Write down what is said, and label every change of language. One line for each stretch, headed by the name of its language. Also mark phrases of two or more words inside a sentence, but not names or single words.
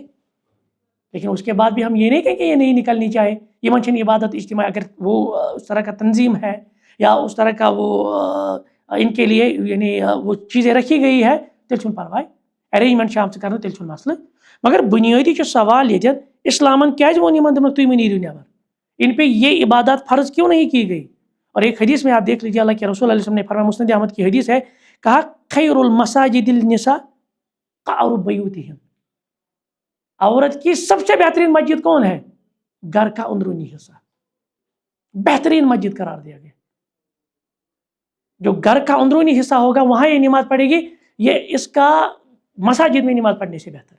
Urdu: لیکن اس کے بعد بھی ہم یہ نہیں کہیں کہ یہ نہیں نکلنی چاہے. یہ منچن عبادت اجتماع اگر وہ اس طرح کا تنظیم ہے یا اس طرح کا وہ ان کے لیے یعنی وہ چیزیں رکھی گئی ہے
Kashmiri: تیل چھن پرواہ،
Urdu: ارینجمنٹ شام سے کرنا
Kashmiri: تیل چھن مسئلہ.
Urdu: مگر بنیادی جو سوال یہ
Kashmiri: اسلامن کیازِ وون یمن دمک تُہۍ مہٕ نیرِو نیبر.
Urdu: ان پہ یہ عبادات فرض کیوں نہیں کی گئی؟ اور ایک حدیث میں آپ دیکھ لیجیے اللہ کے رسول علیہ وسلم نے فرمایا، مسند احمد کی حدیث ہے، کہا
Arabic: خیر المساجد النساء قعر بیوتہن.
Urdu: عورت کی سب سے بہترین مسجد کون ہے؟ گھر کا اندرونی حصہ. بہترین مسجد قرار دیا گیا. جو گھر کا اندرونی حصہ ہوگا وہاں یہ نماز پڑھے گی، یہ اس کا مساجد میں نماز پڑھنے سے بہتر ہے.